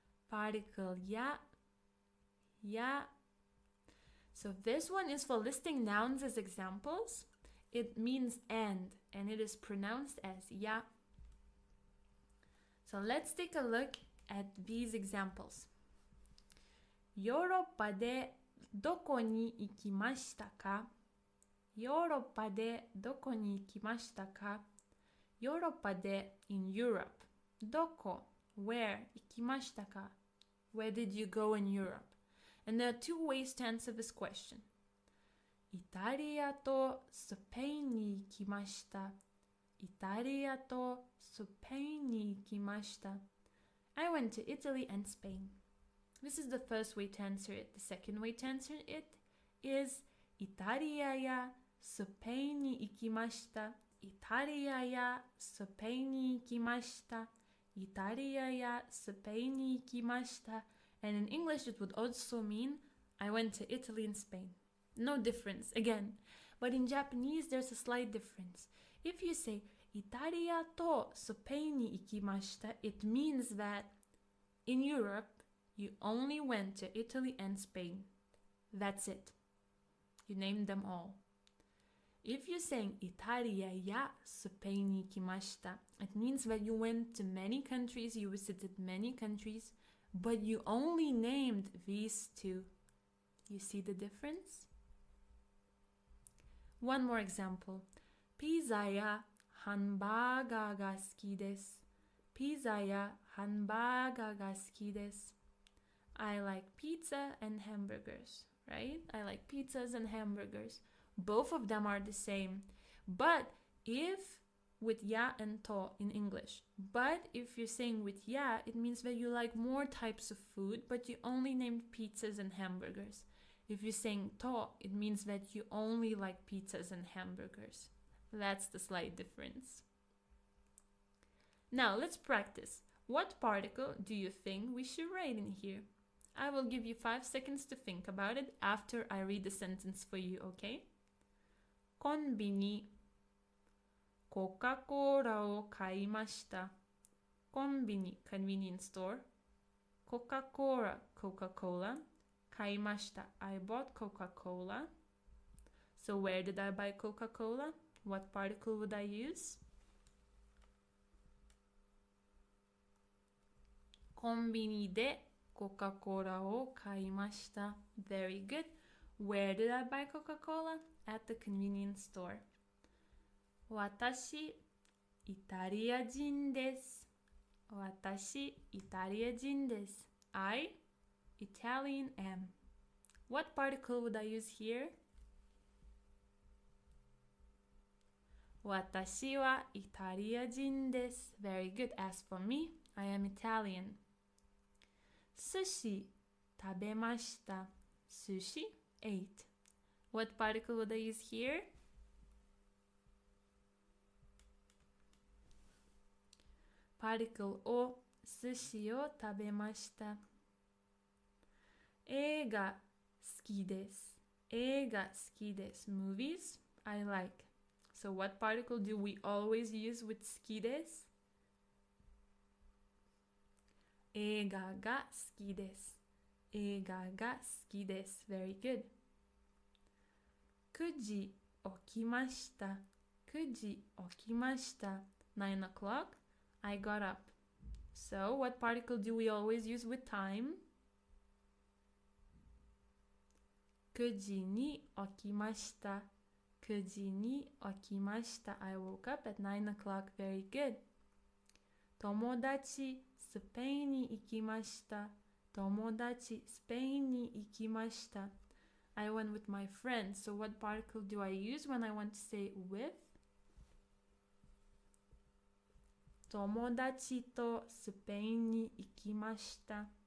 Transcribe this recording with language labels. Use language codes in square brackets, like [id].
[en] Particle ya. Ya. So this one is for listing nouns as examples. It means and it is pronounced as ya. So let's take a look at these examples. [ja] ヨーロッパでどこに行きましたか? ヨーロッパでどこに行きましたか?ヨーロッパで [en] in Europe. [ja] どこ [en] where [ja] 行きましたか? [en] Where did you go in Europe? And there are two ways to answer this question. [ja] イタリアとスペインに行きました。イタリアとスペインに行きました。 [en] I went to Italy and Spain. This is the first way to answer it. The second way to answer it is [ja] イタリアやスペインに行きました。イタリアやスペインに行きました。イタリアやスペインに行きました。 [en] And in English it would also mean I went to Italy and Spain. No difference, again. But in Japanese there's a slight difference. If you say [ja] イタリアとスペインに行きました, [en] it means that in Europe you only went to Italy and Spain. That's it. You named them all. If you're saying [ja] イタリアやスペインに行きました, [en] it means that you went to many countries, you visited many countries, but you only named these two. You see the difference? One more example. [ja] ピザやハンバーガーが好きです。ピザやハンバーガーが好きです。 [en] I like pizza and hamburgers, right? I like pizzas and hamburgers. Both of them are the same. But if with ya and to in English, but if you're saying with ya, it means that you like more types of food, but you only named pizzas and hamburgers. If you're saying to, it means that you only like pizzas and hamburgers. That's the slight difference. Now let's practice. What particle do you think we should write in here? I will give you 5 seconds to think about it after I read the sentence for you, okay? [ja] コンビニ、コカ・コーラを買いました。 [en] コンビニ、convenience store. [ja] コカ・コーラ、Coca-Cola. 買いました。 [en] I bought Coca-Cola. So where did I buy Coca-Cola? What particle would I use? [ja] コンビニでコカ・コーラを買いました。 [en] Very good. Where did I buy Coca-Cola? At the convenience store. [ja] 私、イタリア人です。私、イタリア人です。 [en] I, Italian am. What particle would I use here? [ja] 私はイタリア人です。 [en] Very good. As for me, I am Italian. [ja] 寿司食べました。 [en] 寿司 ate. What particle would I use here? [ja] particle を寿司を食べました。映画好きです。映画好きです。 [en] Movies I like. So what particle do we always use with 好きです？ [ja] 映画が好きです。映画が好きです。 [en] Very good. [ja] 9時起きました。9時起きました。 [en] 9 o'clock, I got up. So what particle do we always use with time? [ja] 9時に起きました。9時に起きました。 [en] I woke up at 9 o'clock. Very good. [ja] 友達、スペインに行きました。友達、スペインに行きました。 [en] I went with my friends. So what particle do I use when I want to say with? [ja] 友達とスペインに行きました。